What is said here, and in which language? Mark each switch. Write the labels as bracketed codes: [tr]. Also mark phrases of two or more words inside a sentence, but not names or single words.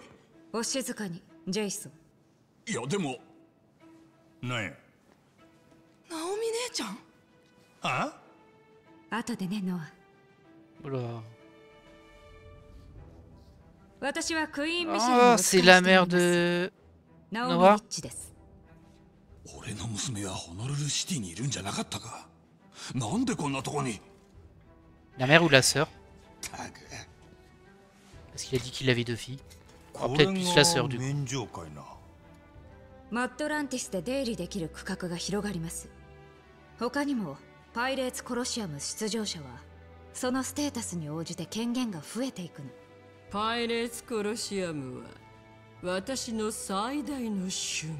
[ja] お静かに、ジェイソン。いやでも。なんや。ナオミ姉ちゃん。あ？後でね、ノア。ほら。私はクイーン・ミシェルのお使いしています。 [fr] c'est la mère de [ja] ナオミ・リッチです。俺の娘はホノルルシティにいるんじゃなかったか。なんでこんなとこに。 [fr] La mère ou la sœur? Parce qu'il a dit qu'il avait deux filles. Oh, peut-être plus la sœur du coup. [ja] マットランティスで出入りできる区画が広がります。他にもパイレーツコロシアム出場者はそのステータスに応じて権限が増えていくの。パイレーツコロシアムは私の最大の趣味。